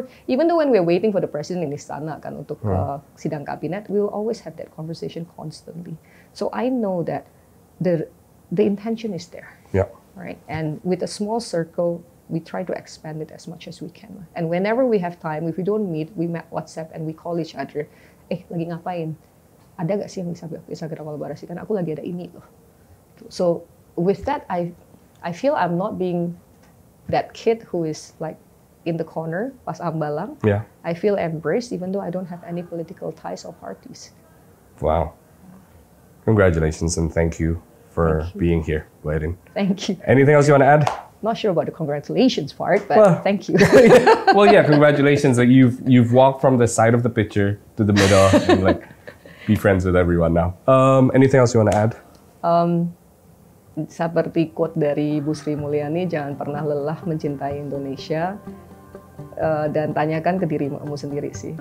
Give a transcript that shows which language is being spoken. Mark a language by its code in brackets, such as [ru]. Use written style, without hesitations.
[en] Even though when we're waiting for the president in [id] istana kan untuk sidang kabinet, [en] we will always have that conversation constantly. So I know that the intention is there, right? And with a small circle, we try to expand it as much as we can. And whenever we have time, if we don't meet, we WhatsApp and we call each other. [id] Lagi ngapain? Ada nggak sih yang bisa kita kolaborasikan? Aku lagi ada ini loh. [en] So with that, I feel I'm not being that kid who is like in the corner pas ambalang. Yeah. I feel embraced even though I don't have any political ties or parties. Wow. Congratulations and thank you for being here, Bu Erin. Thank you. Anything else you want to add? Not sure about the congratulations part, but thank you. Well, yeah, congratulations that you've walked from the side of the picture to the middle and like be friends with everyone now. Anything else you want to add? [id] Seperti quote dari Bu Sri Mulyani, jangan pernah lelah mencintai Indonesia dan tanyakan ke dirimu sendiri sih.